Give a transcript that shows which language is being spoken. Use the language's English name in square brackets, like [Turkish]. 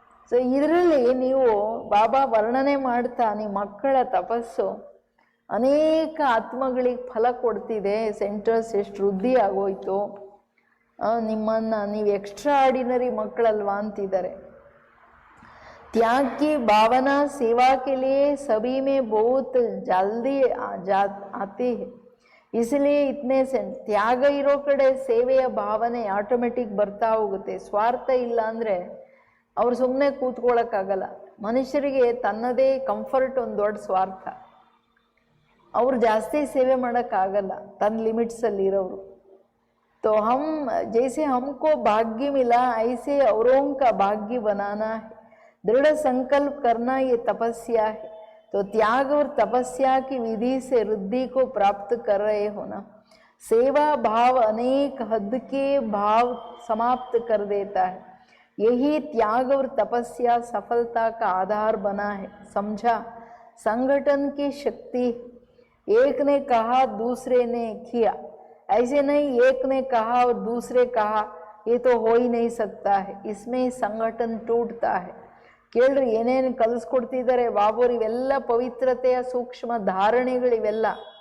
[Kannada] So ಇದರಲ್ಲಿ ನೀವು ಬಾಬಾ ವರ್ಣನೆ ಮಾಡ್ತಾ ನಿಮ್ಮ ಮಕ್ಕಳ ತಪಸ್ಸು ಅನೇಕ ಆತ್ಮಗಳಿಗೆ ಫಲ ಕೊಡ್ತಿದೆ, ಸೆಂಟರ್ಸ್ ಎಷ್ಟು ವೃದ್ಧಿ ಆಗೋಯ್ತು, ನಿಮ್ಮನ್ನು ನೀವು ಎಕ್ಸ್ಟ್ರಾ ಆರ್ಡಿನರಿ ಮಕ್ಕಳಲ್ವಾ ಅಂತಿದ್ದಾರೆ. [Hindi] त्याग की भावना सेवा के लिए सभी में बहुत जल्दी आती है, इसलिए इतने से त्याग [Kannada] इरो कಡೆ ಸೇವೆಯ ಭಾವನೆ ಆಟೋಮೆಟಿಕ್ ಬರ್ತಾ ಹೋಗುತ್ತೆ. ಸ್ವಾರ್ಥ ಇಲ್ಲ ಅಂದರೆ ಅವ್ರು ಸುಮ್ಮನೆ ಕೂತ್ಕೊಳ್ಳೋಕ್ಕಾಗಲ್ಲ. ಮನುಷ್ಯರಿಗೆ ತನ್ನದೇ ಕಂಫರ್ಟ್ ಒಂದು ದೊಡ್ಡ ಸ್ವಾರ್ಥ, ಅವ್ರು ಜಾಸ್ತಿ ಸೇವೆ ಮಾಡೋಕ್ಕಾಗಲ್ಲ ತನ್ನ ಲಿಮಿಟ್ಸಲ್ಲಿ ಇರೋರು. [Hindi] तो हम जैसे हमको भाग्य मिला ऐसे औरों का भाग्य बनाना है, दृढ़ संकल्प करना ये तपस्या है. तो त्याग और तपस्या की विधि से वृद्धि को प्राप्त कर रहे हो ना. सेवा भाव अनेक हद के भाव समाप्त कर देता है. यही त्याग और तपस्या सफलता का आधार बना है. समझा? संगठन की शक्ति, एक ने कहा दूसरे ने किया, ऐसे नहीं एक ने कहा और दूसरे कहा, ये तो हो ही नहीं सकता है, इसमें संगठन टूटता है. [Kannada] ಕೇಳ್ರಿ ಏನೇನು ಕಲಿಸ್ಕೊಡ್ತಿದ್ದಾರೆ ಬಾಬೋರು, ಇವೆಲ್ಲ ಪವಿತ್ರತೆಯ ಸೂಕ್ಷ್ಮ ಧಾರಣೆಗಳಿವೆಲ್ಲ.